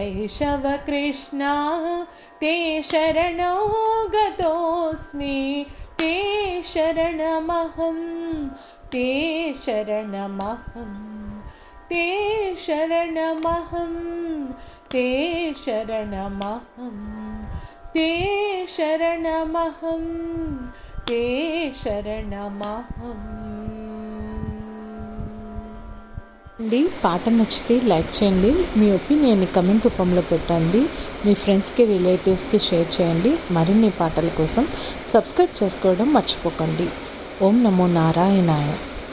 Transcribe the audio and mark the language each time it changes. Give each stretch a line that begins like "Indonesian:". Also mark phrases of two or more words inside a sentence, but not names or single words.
Sanskrit: शैशवकृष्णा ते शरणौ गतोऽस्मि ते शरणमहं ते शरणमहं ते शरणमहं ते शरणमहं ते शरणमहं ते शरणमहं
Telugu: అండి. పాట నచ్చితే లైక్ చేయండి, మీ ఒపీనియన్ని కమెంట్ రూపంలో పెట్టండి, మీ ఫ్రెండ్స్కి రిలేటివ్స్కి షేర్ చేయండి. మరిన్ని పాటల కోసం సబ్స్క్రైబ్ చేసుకోవడం మర్చిపోకండి.
Sanskrit: ఓం నమో నారాయణాయ.